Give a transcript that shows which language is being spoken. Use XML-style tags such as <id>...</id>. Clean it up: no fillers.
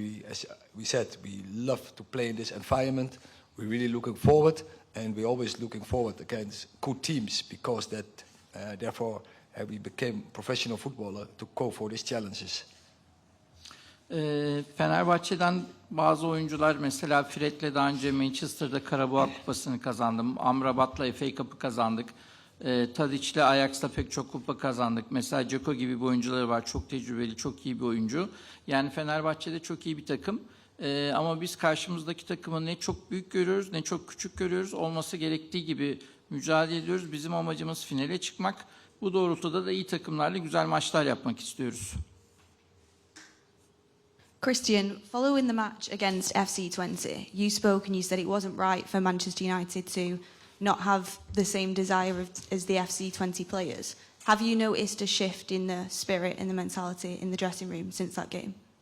<en>As we said, we love to play in this environment. We're really looking forward, and we're always looking forward against good teams because therefore we became professional footballer to go for these challenges.</en> <tr>Fenerbahçe'den bazı oyuncular, mesela Fred'le daha önce Manchester'da Carabao Kupası'nı kazandım. Amrabat'la FA Cup'ı kazandık. Tadic'le Ajax'la pek çok kupa kazandık. Mesela Dzeko gibi bir oyuncuları var. Çok tecrübeli, çok iyi bir oyuncu. Yani Fenerbahçe'de çok iyi bir takım. Ama biz karşımızdaki takımı ne çok büyük görüyoruz, ne çok küçük görüyoruz. Olması gerektiği gibi mücadele ediyoruz. Bizim amacımız finale çıkmak. Bu doğrultuda da iyi takımlarla güzel maçlar yapmak istiyoruz.</tr> <en>Christian, following the match against FC20, you spoke and you said it wasn't right for Manchester United to not have the same desire as the FC20 players. Have you noticed a shift in the spirit and the mentality in the dressing room since that game?</en>